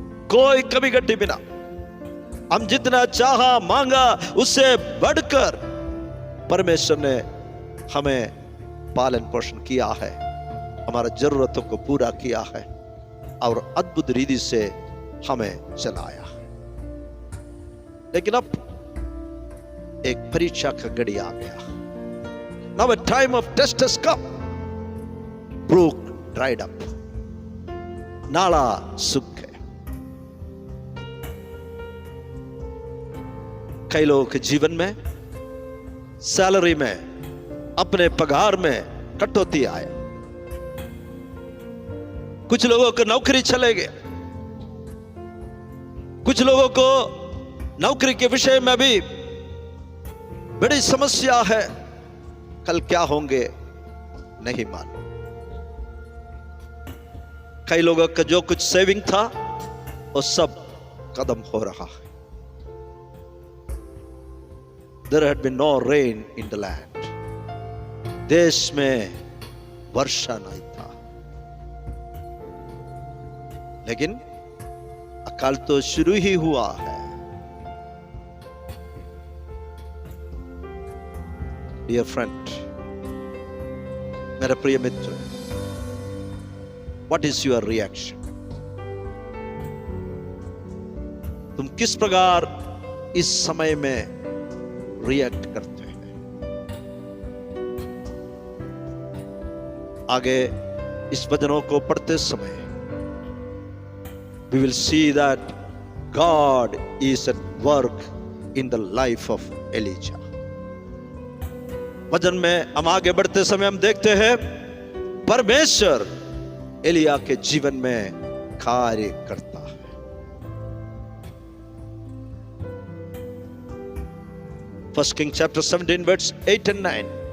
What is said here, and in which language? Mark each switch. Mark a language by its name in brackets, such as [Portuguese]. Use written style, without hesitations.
[Hindi] कोई कमी घटी बिना हम जितना चाहा मांगा उससे बढ़कर परमेश्वर ने हमें पालन पोषण किया है, हमारी जरूरतों को पूरा किया है और अद्भुत रीति से हमें चलाया। लेकिन अब एक परीक्षा का घड़ी आ गया। [English] Now a time of test has come. Brook dried up. [Hindi] नाला सूख गए। कई लोगों के जीवन में सैलरी में, अपने पगार में कटौती आए। कुछ लोगों को नौकरी चले गए। कुछ लोगों को नौकरी के विषय में भी बड़ी समस्या है। कल क्या होंगे नहीं मालूम। कई लोगों का जो कुछ सेविंग था वो सब खत्म हो रहा है। [English] There had been no rain in the land. [Hindi] देश में वर्षा नहीं था। लेकिन अकाल तो शुरू ही हुआ है। [English] Dear friend, [Hindi] मेरा प्रिय मित्र, [English] what is your reaction? [Hindi] तुम किस प्रकार इस समय में रिएक्ट करते हैं? आगे इस वचनों को पढ़ते समय [English] we will see that God is at work in the life of Elijah. [Hindi] वचन में हम आगे बढ़ते समय हम देखते हैं परमेश्वर एलिया के जीवन में कार्य करता है। [English] First King chapter 17 verse 8 and 9.